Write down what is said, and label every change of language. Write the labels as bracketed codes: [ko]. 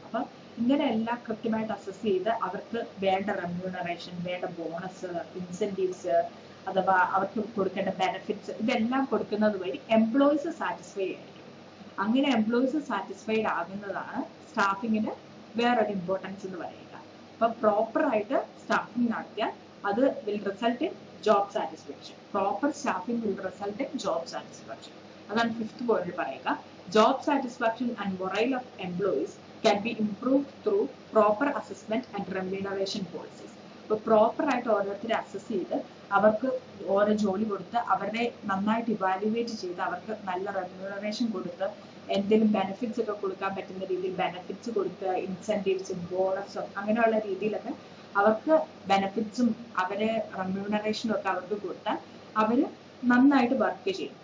[ml] അപ്പൊ ഇങ്ങനെയെല്ലാം കൃത്യമായിട്ട് അസസ് ചെയ്ത് അവർക്ക് വേണ്ട റെമ്യൂണറേഷൻ, വേണ്ട ബോണസ്, ഇൻസെന്റീവ്സ് അഥവാ അവർക്ക് കൊടുക്കേണ്ട ബെനിഫിറ്റ്സ് ഇതെല്ലാം കൊടുക്കുന്നത് വഴി എംപ്ലോയീസ് സാറ്റിസ്ഫൈ ആയിരിക്കും. അങ്ങനെ എംപ്ലോയീസ് സാറ്റിസ്ഫൈഡ് ആകുന്നതാണ് സ്റ്റാഫിങ്ങിന് വേറൊരു ഇമ്പോർട്ടൻസ് എന്ന് പറയുക. അപ്പൊ പ്രോപ്പർ ആയിട്ട് സ്റ്റാഫിംഗ് നടത്തിയാൽ അത് will result in job satisfaction. Proper staffing will result in job satisfaction. അതാണ് ഫിഫ്ത്ത് പോയിന്റിൽ പറയുക. [en] Job satisfaction and morale of employees can be improved through proper assessment and remuneration policies. [ml] അപ്പോൾ പ്രോപ്പർ ആയിട്ട് ഓരോരുത്തരെ assess ചെയ്ത് അവർക്ക് ഓരോ ജോലി കൊടുത്ത് അവരെ നന്നായിട്ട് ഇവാലുവേറ്റ് ചെയ്ത് അവർക്ക് നല്ല റെമ്യൂണറേഷൻ കൊടുത്ത് എന്തെങ്കിലും ബെനിഫിറ്റ്സ് ഒക്കെ കൊടുക്കാൻ പറ്റുന്ന രീതിയിൽ ബെനിഫിറ്റ്സ് കൊടുത്ത് ഇൻസെന്റീവ്സും ബോണസും അങ്ങനെയുള്ള രീതിയിലൊക്കെ അവർക്ക് ബെനിഫിറ്റ്സും അവരെ റെമ്യൂണറേഷനും ഒക്കെ അവർക്ക് കൊടുത്താൽ അവര് നന്നായിട്ട് വർക്ക് ചെയ്യും.